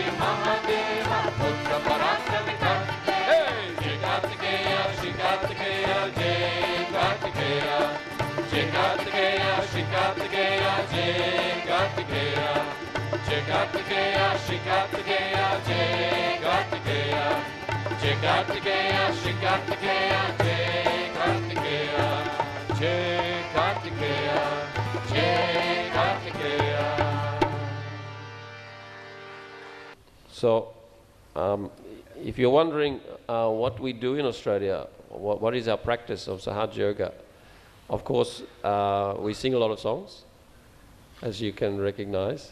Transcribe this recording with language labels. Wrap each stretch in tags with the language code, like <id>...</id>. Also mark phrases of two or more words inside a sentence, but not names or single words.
<sa>महादेव पुत्र पराक्रमी कार्तिकेय जय कार्तिकेय श्री कार्तिकेय जय कार्तिकेय जय कार्तिकेय श्री कार्तिकेय जय कार्तिकेय जय कार्तिकेय श्री कार्तिकेय जय कार्तिकेय जय कार्तिकेय श्री कार्तिकेय जय कार्तिकेय जय कार्तिकेय जय कार्तिकेय.</sa> <en>So, if you're wondering what we do in Australia, what is our practice of Sahaja Yoga, of course, we sing a lot of songs, as you can recognize.</en>